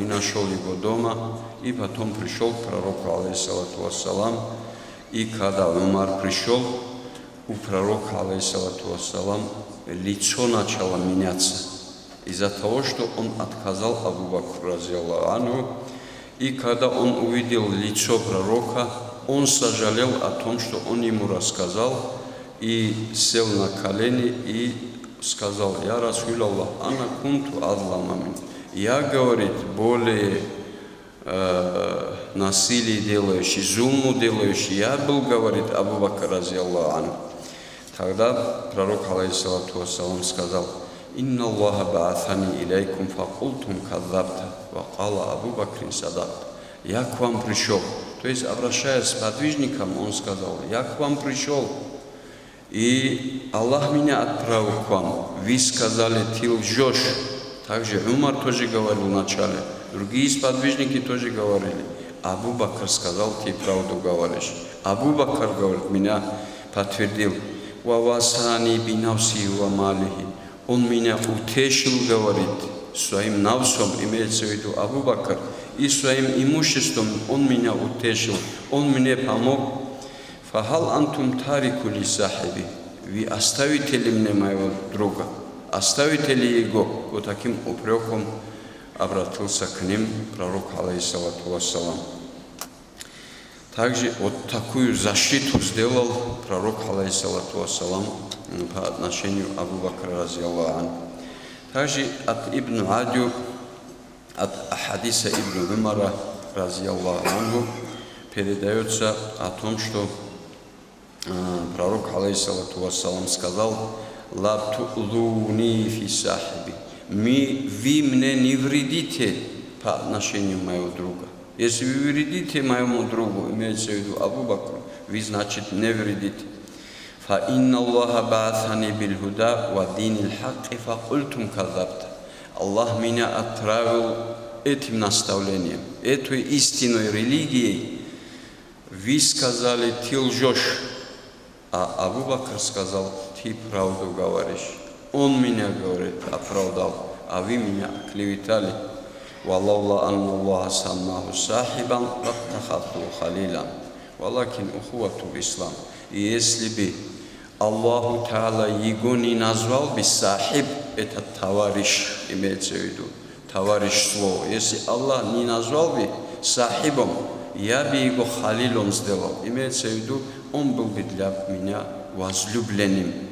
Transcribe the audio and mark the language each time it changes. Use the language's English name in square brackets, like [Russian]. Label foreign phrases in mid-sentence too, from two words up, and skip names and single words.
[Russian] нашел его дома, и потом пришел к пророку, [Arabic] عليه الصلاة والسلام, [Russian] и когда Умар пришел, у пророка, [Arabic] عليه الصلاة والسلام, [Russian] лицо начало меняться из-за того, что он отказал Абу Бакру, [Arabic] رضي الله عنه, [Russian] и когда он увидел лицо пророка, он сожалел о том, что он ему рассказал, и сел на колени и сказал, [Arabic] «يا رسول الله أنا كنت أظلم من». [Russian] Я, говорит, более насилие делающий, зулму делающий, я был, говорит, Абу Бакр, [Arabic] رضي الله عنه. [Russian] Тогда пророк, [Arabic] عليه الصلاة والسلام, [Russian] сказал, [Arabic] «إن الله بعثني إليكم فقلتم كذبت وقال أبو بكر صدقت». [Russian] Я к вам пришел. То есть, обращаясь к подвижникам, он сказал, «Я к вам пришел, и Аллах меня отправил к вам. Вы сказали, ты лжешь». Также Умар тоже говорил вначале, другие сподвижники тоже говорили. Абу Бакр сказал, ты правду говоришь. Абу Бакр, говорит, меня подтвердил. [Arabic] «وواساني بنفسه و ماله». [Russian] Он меня утешил, говорит, своим навсом, имеется в виду Абу Бакр, и своим имуществом он меня утешил, он мне помог. [Arabic] «فهل أنتم تاركو لي صاحبي». [Russian] Вы оставите ли мне моего друга? Оставите ли его? Вот таким упреком обратился к ним пророк, [Arabic] عليه الصلاة والسلام. [Russian] Также вот такую защиту сделал пророк, [Arabic] عليه الصلاة والسلام, [Russian] по отношению Абу Бакра, [Arabic] رضي الله عنه. [Russian] Также от Ибн Адю, от хадиса Ибн Умара, [Arabic] رضي الله عنه, [Russian] передается о том, что пророк, [Arabic] عليه الصلاة والسلام, [Russian] сказал, [Arabic] «لا تؤذوني في صاحبي». [Russian] Вы мне не вредите по отношению моего друга. Если вы вредите моему другу, имеется в виду Абу Бакру, вы, значит, не вредите. [Arabic] فَإِنَّ اللَّهَ بَعَثَنِي بِالْهُدَى وَدِينِ الْحَقِّ فَقُلْتُمْ كَذَّبْتَ. [Russian] Аллах меня отправил этим наставлением, этой истинной религией. Вы сказали, ты лжешь, а Абу Бакр сказал, ты правду говоришь. Он меня, говорит, оправдал, а вы меня оклеветали. [Arabic] وَاللَّهُ أَنَّ اللَّهَ سَمَّاهُ صَاحِبًا وَاتَّخَذْهُ خَلِيلًا وَلَكِنْ أُخُوَّةُ الْإِسْلَامِ. [Russian] И если бы Аллаху Та'ала его не назвал бы сахиб, это товарищ, имеется в виду, товарищ слово. Если Аллах не назвал бы сахибом, я бы его халилом сделал. Имеется в виду, он был бы для меня возлюбленным.